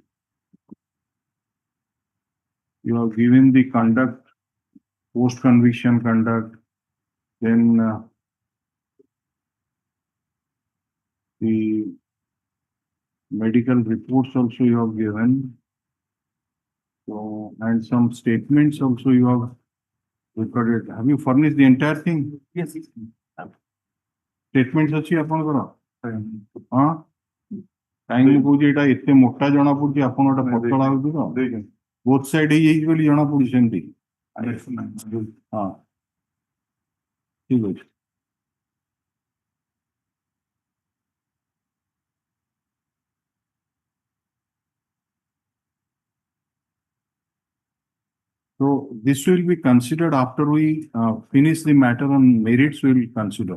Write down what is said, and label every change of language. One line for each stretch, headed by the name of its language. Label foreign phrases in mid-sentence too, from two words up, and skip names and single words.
English: You have given the conduct, post-conviction conduct, then the medical reports also you have given. So, and some statements also you have recorded. Have you furnished the entire thing? Yes.
Odia: Statements ଅଛି ଆପଣଙ୍କର? ହଁ କାହିଁକି ମୁଁ କହୁଛି ଏଇଟା ଏତେ ମୋଟା ଜଣା ପଡୁଛି ଆପଣ ଗୋଟେ ପତଳା ହଉଛି ତ
English: both side
Odia: ହେଇଯାଇଛି ବୋଲି ଜଣା ପଡୁଛି ସେମିତି. ହଁ
Hindi: ठीक है।
English: So this will be considered after we finish the matter on merits. We will consider.